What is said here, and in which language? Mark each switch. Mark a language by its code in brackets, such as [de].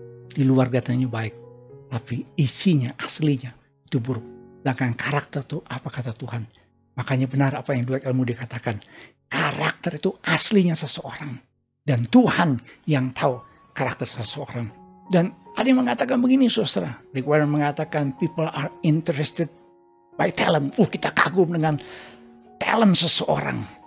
[id] Di luar katanya baik, tapi isinya, aslinya itu buruk. Sedangkan karakter itu apa kata Tuhan. Makanya benar apa yang Dwight L. Moody katakan. Karakter itu aslinya seseorang. Dan Tuhan yang tahu karakter seseorang. Dan ada yang mengatakan begini saudara. [en] Rick Warren [id] mengatakan [en] people are interested by talent. [id] Kita kagum dengan talent seseorang.